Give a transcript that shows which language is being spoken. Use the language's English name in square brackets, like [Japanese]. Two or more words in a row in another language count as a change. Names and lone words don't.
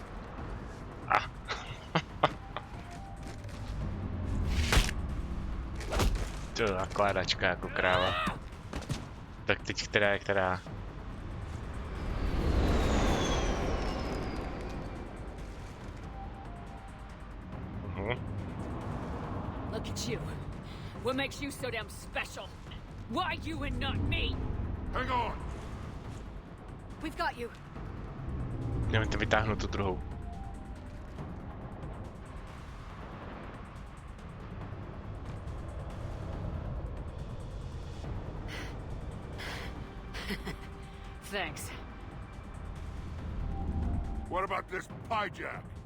[Czech] To je nakládačka jako kráva. Tak teď která je která? [English] Look at you. What makes you so damn special? Why you and not me? Hang on. We've got you. [Czech] Jdeme to vytáhnout tu druhou. [English] Thanks. What about this hijack?